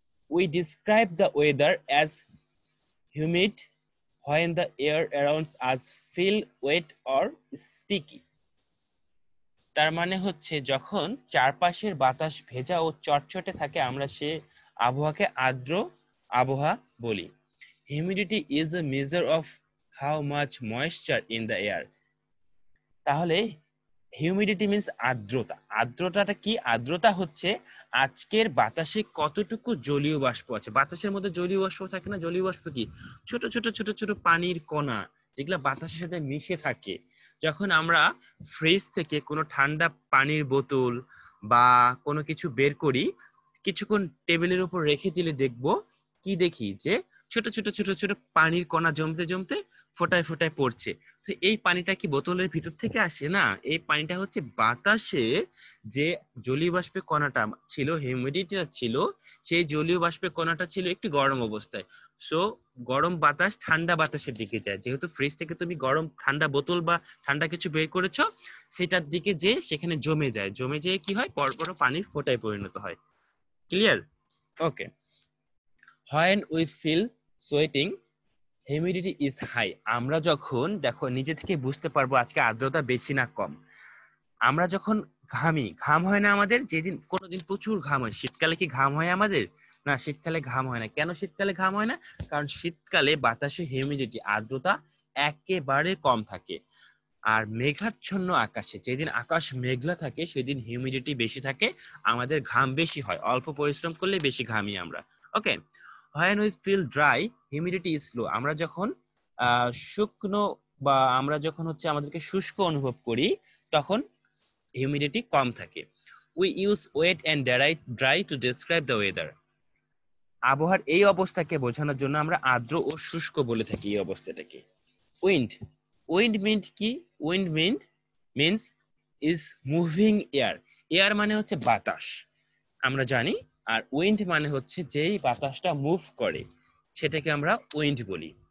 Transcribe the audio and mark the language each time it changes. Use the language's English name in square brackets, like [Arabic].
[English] We describe the weather as humid when the air around us feel wet or sticky. [Bangla] তার মানে হচ্ছে যখন চারপাশের বাতাস ভেজা ও চটচটে থাকে আমরা সে আবহাওয়াকে আর্দ্র আবহাওয়া বলি। [English] Humidity is a measure of how much moisture in the air. [Bangla] তাহলে হিউমিডিটি মিন্স আর্দ্রতা। আর্দ্রতাটা কি? আর্দ্রতা হচ্ছে আজকের বাতাসে কতটুকু জলীয় বাষ্প আছে। বাতাসের মধ্যে জলীয় বাষ্প থাকে না? জলীয় বাষ্প কি? ছোট ছোট ছোট ছোট পানির কণা, যেগুলো বাতাসের সাথে মিশে থাকে। যখন আমরা ফ্রিজ থেকে কোনো ঠান্ডা পানির বোতল বা কোনো কিছু বের করি, কিছুক্ষণ টেবিলের উপর রেখে দিলে দেখবো কি দেখি যে ছোট ছোট ছোট ছোট পানির কণা জমতে জমতে ফোটায় ফোটায় পড়ছে। তো এই পানিটা কি বোতলের ভিতর থেকে আসে না? এই পানিটা হচ্ছে বাতাসে যে জলীয় বাষ্পের কণাটা ছিল, হিউমিডিটিটা ছিল, সেই জলীয় বাষ্পের কণাটা ছিল একটি গরম অবস্থায়। সো গরম বাতাস ঠান্ডা বাতাসের দিকে যায়। যেহেতু ফ্রিজ থেকে তুমি গরম ঠান্ডা বোতল বা ঠান্ডা কিছু বের করেছো, সেটার দিকে যে সেখানে জমে যায়, জমে যেয়ে কি হয় পরপর পানির ফোঁটায় পরিণত হয়। Clear? Okay. [English] When we feel sweating, humidity is high. [Bangla] আমরা যখন, দেখো নিজে থেকে বুঝতে পারবো আজকে আর্দ্রতা বেশি না কম। আমরা যখন ঘামি, ঘাম হয় না আমাদের? যেদিন কোনোদিন প্রচুর ঘাম হয়। শীতকালে কি ঘাম হয় আমাদের? না, শীতকালে ঘাম হয় না। কেন শীতকালে ঘাম হয় না? কারণ শীতকালে বাতাসে হিউমিডিটি, আর্দ্রতা একেবারে কম থাকে। আর মেঘাচ্ছন্ন আকাশে, যেদিন আকাশ মেঘলা থাকে সেদিন হিউমিডিটি বেশি থাকে, আমাদের ঘাম বেশি হয়। অল্প পরিশ্রম করলে বেশি ঘামি আমরা। ওকে। [English] When we feel dry, humidity is low. [Bangla] আমরা যখন শুকনো বা আমরা যখন হচ্ছে আমাদেরকে শুষ্ক অনুভব করি তখন হিউমিডিটি কম থাকে। [English] We use wet and dry to describe the weather. [Bangla] আবহাওয়ার এই অবস্থাকে বোঝানোর জন্য আমরা আর্দ্র ও শুষ্ক বলে থাকি এই অবস্থাটাকে। [English] Wind, wind means কি? Wind means is moving air. [Bangla] Air মানে হচ্ছে বাতাস, আমরা জানি। আর উইন্ড মানে হচ্ছে যেই বাতাসটা মুভ করে সেটাকে আমরা উইন্ড বলি।